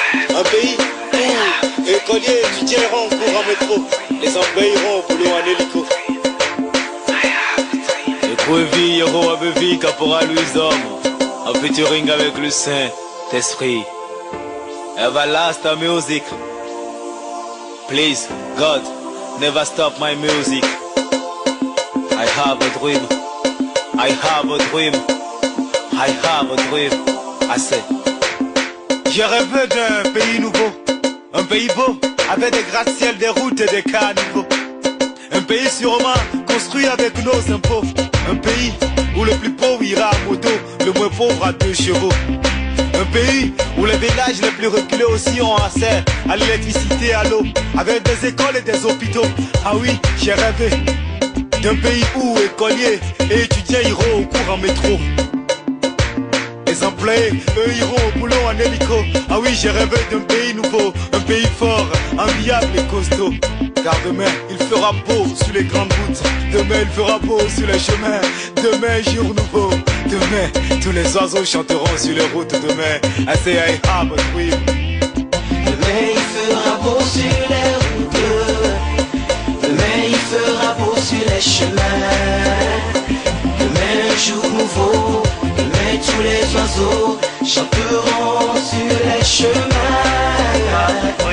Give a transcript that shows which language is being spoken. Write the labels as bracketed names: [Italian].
[French] Un pays où écoliers, étudiants iront en cours en métro. Les employés iront au boulot en hélico. Et Kouevi, Yoro Abevi, Caporal Louis Homme, en featuring avec le Saint-Esprit. [English] Everlasting music. Please, God, never stop my music. I have a dream. I have a dream. I have a dream. I say. [French] J'ai rêvé d'un pays nouveau. Un pays beau, avec des gratte-ciel, des routes et des caniveaux. Un pays sûrement construit avec nos impôts. Un pays où le plus pauvre ira à moto, le moins pauvre à 2 chevaux. Un pays où les villages les plus reculés aussi ont accès à l'électricité et à l'eau, avec des écoles et des hôpitaux. Ah oui, j'ai rêvé d'un pays où écoliers et étudiants iront au cours en métro. Les employés, eux, iront au boulot en hélico. Ah oui, j'ai rêvé d'un pays nouveau, un pays fort, enviable et costaud. Car demain il fera beau sur les grandes routes. Demain il fera beau sur les chemins. Demain jour nouveau. Demain tous les oiseaux chanteront sur les routes. [English] Demain I say I have a dream. [French] Demain il fera beau sur les routes. Demain il fera beau sur les chemins. Demain jour nouveau. Demain tous les oiseaux chanteront sur les chemins.